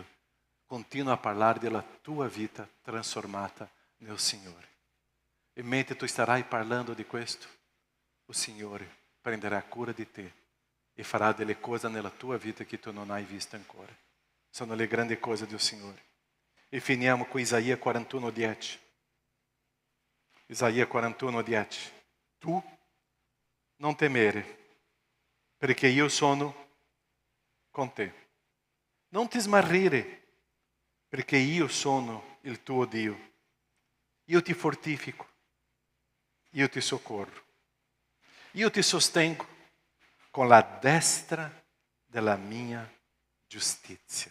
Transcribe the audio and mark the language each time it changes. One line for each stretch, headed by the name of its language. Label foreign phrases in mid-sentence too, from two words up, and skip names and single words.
Italian: Continua a parlare della tua vita trasformata nel Signore. E mentre tu starai parlando di questo, il Signore prenderà cura di te e farà delle cose nella tua vita che tu non hai visto ancora. Sono le grandi cose del Signore. E finiamo com Isaías 41:10. Isaías 41:10. Tu non temere, perché io sono con te. Non ti smarrire, perché io sono il tuo Dio. Io ti fortifico, io ti soccorro, io ti sostengo con la destra della mia giustizia.